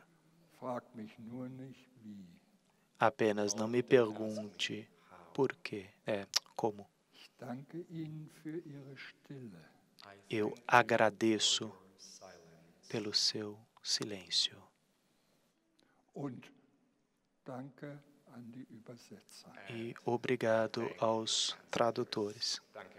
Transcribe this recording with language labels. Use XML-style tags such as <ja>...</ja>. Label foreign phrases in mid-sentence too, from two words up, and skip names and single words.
<de>Frag mich nur nicht wie.</de> <pt>Apenas não me pergunte por quê. Como.</pt> <de>Ich danke Ihnen für Ihre Stille.</de> <en>I</en> <pt>Eu agradeço pelo seu silêncio.</pt> <de>Und danke an die Übersetzer.</de> <pt>E obrigado aos tradutores.</pt> <de>Danke.</de>